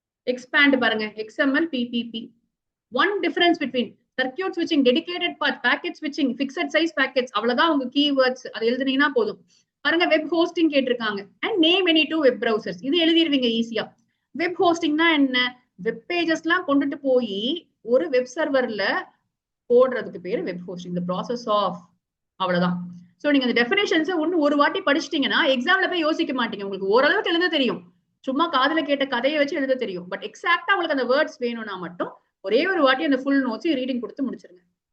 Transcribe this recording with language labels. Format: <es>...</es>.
<ta>Expand பாருங்க, XML PPP.</ta> <en>One difference between circuit switching, dedicated path, packet switching, fixed size packets,</en> <ta>அவ்வளவுதான் உங்க keywords. அது எழுதுனீங்கன்னா போதும். பாருங்க வெப் ஹோஸ்டிங் கேட்டிருக்காங்க.</ta> <en>And name any two web browsers.</en> <ta>இது எழுதிருவீங்க ஈஸியா. வெப் ஹோஸ்டிங்னா என்ன? வெப் பேஜஸ்லாம் கொண்டுட்டு போய் ஒரு வெப் சர்வர்ல போடுறதுக்கு பேரு web hosting.</ta> <en>the process of, அவ்வளவுதான்.</en> <ta>சோ நீங்க அந்த டெஃபினேஷன்ஸ் ஒரு வாட்டி படிச்சிட்டீங்கன்னா எக்ஸாம்ல போய் யோசிக்க மாட்டீங்க. உங்களுக்கு ஓரளவுக்கு எழுத தெரியும். சும்மா காதுல கேட்ட கதையை வச்சு எழுத தெரியும். பட் எக்ஸாக்டா உங்களுக்கு அந்த வேர்ட்ஸ் வேணும்னா மட்டும் ஒரே ஒரு வாட்டி அந்த ஃபுல் நோட்ஸ் ரீடிங் கொடுத்து முடிச்சிருங்க.</ta>